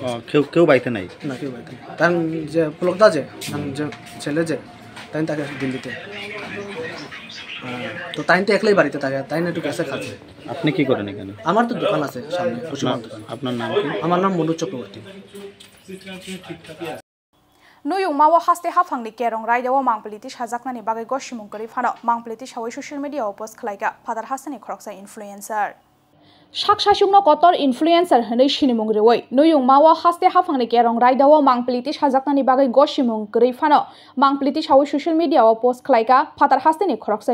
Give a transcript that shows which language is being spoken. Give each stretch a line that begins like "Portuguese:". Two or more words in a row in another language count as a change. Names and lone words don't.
Bangla: কেউ বাড়িতে নাই না কেউ বাড়িতে তার যে পুলকদা যে ছেলে যে তাই তাকে দিল্লিতে তো তাই তো একলাই বাড়িতে থাকে তাই না একটু গ্যাসে খাচ্ছে। আপনি কি করেন এখানে? আমার তো দোকান আছে সামনে দোকান। আপনার নাম কি? আমার নাম মনোজ চক্রবর্তী।
Kok Borok: Nuyung mawa haste hafangni kerong raidawo mangpliti sajaknani bagai gosimungkari phano mangpliti sawai
English: social media post
Kok Borok: khlaiga father hasani khoroksa influencer Shakshashungno kotor influencer hanai sinimung rewoi nuyung mawa haste hafangni kerong raidawo mangpliti sajaknani bagai gosimungkari phano mangpliti sawai
English: social media post
Kok Borok: khlaiga father hasani khoroksa